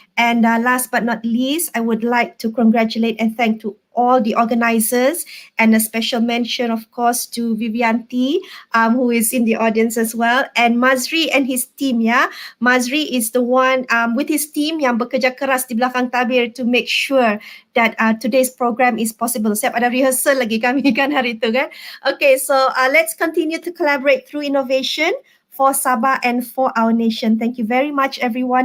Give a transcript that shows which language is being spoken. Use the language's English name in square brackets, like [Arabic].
[English] And last but not least, I would like to congratulate and thank to all the organizers, and a special mention, of course, to Vivianti, who is in the audience as well, and Mazri and his team. Mazri is the one with his team [Malay] yang bekerja keras di belakang tabir [English] to make sure that today's program is possible. [Malay] Siap ada rehearsal lagi kami kan hari itu kan. [English] Okay, so let's continue to collaborate through innovation for Sabah and for our nation. Thank you very much, everyone.